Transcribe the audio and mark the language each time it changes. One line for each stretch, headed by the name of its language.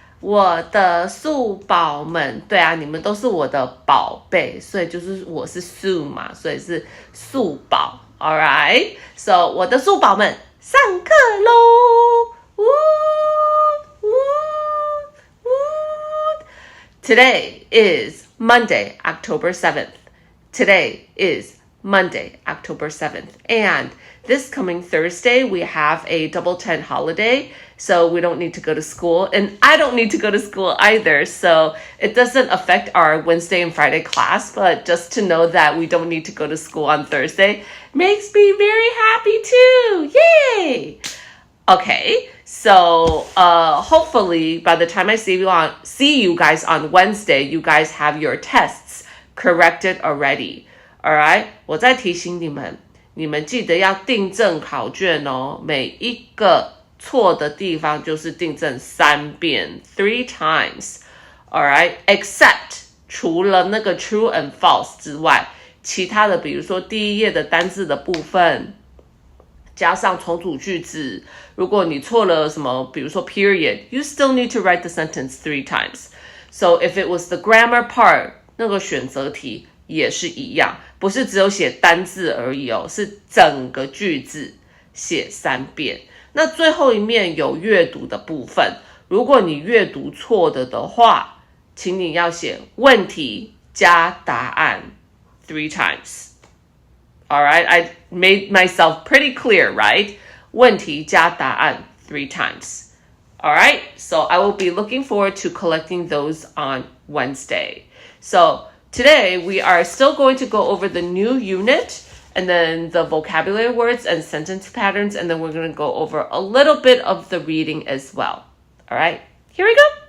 Chinese: 我的素宝们，对啊，你们都是我的宝贝，所以就是我是素嘛，所以是素宝。
English: All right, so
Chinese: 我的素宝们，上课喽！
English: Woo, woo, woo. Today is Monday, October 7th. Today is Monday, October 7th. And this coming Thursday, we have a double 10 holiday, so we don't need to go to school. And I don't need to go to school either, so it doesn't affect our Wednesday and Friday class, but just to know that we don't need to go to school on Thursday makes me very happy too. Yay! Okay, so hopefully by the time I see you guys on Wednesday, you guys have your tests corrected already.
Chinese: Alright, 我再提醒你们，你们记得要订正考卷哦，每一个错的地方就是订正3遍 ，
English: 3 times.
Chinese: Alright, except 除了那个
English: true and false
Chinese: 之外，其他的比如说第一页的单字的部分，加上重组句子，如果你错了什么，比如说
English: period, you still need to write the sentence 3 times. So if it was the grammar part,
Chinese: 那个选择题也是一样，不是只有写单字而已哦，是整个句子写3遍。那最后一面有阅读的部分，如果你阅读错的话，请你要写问题加答案
English: 3 times. Alright, I made myself pretty clear, right?
Chinese: 问题加答案
English: 3 times. Alright, so I will be looking forward to collecting those on Wednesday. So today we are still going to go over the new unit and then the vocabulary words and sentence patterns, and then we're going to go over a little bit of the reading as well. Alright, here we go.